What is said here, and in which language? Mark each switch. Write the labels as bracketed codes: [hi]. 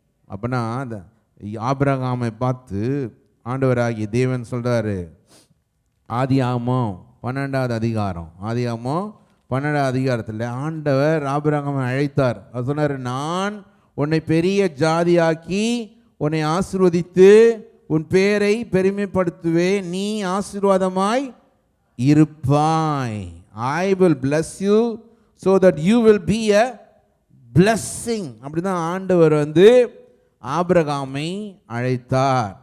[ta] அப்படின்னா அந்த ஆபிரகாமை பார்த்து ஆண்டவராகிய தேவன் சொல்கிறாரு, ஆதியாகமம் 12ஆவது அதிகாரம், ஆதியாகமம் 12ஆவது அதிகாரத்தில் ஆண்டவர் ஆபிரகாமை அழைத்தார். அவர் சொன்னார், நான் உன்னை பெரிய ஜாதியாக்கி உன்னை ஆசீர்வதித்து உன் பேரை பெருமைப்படுத்துவேன், நீ ஆசீர்வாதமாய் இருப்பாய். [en] I will bless you so that you will be a blessing. [ta] அப்படிதான் ஆண்டவர் ஆபிரகாமை அழைத்தார்.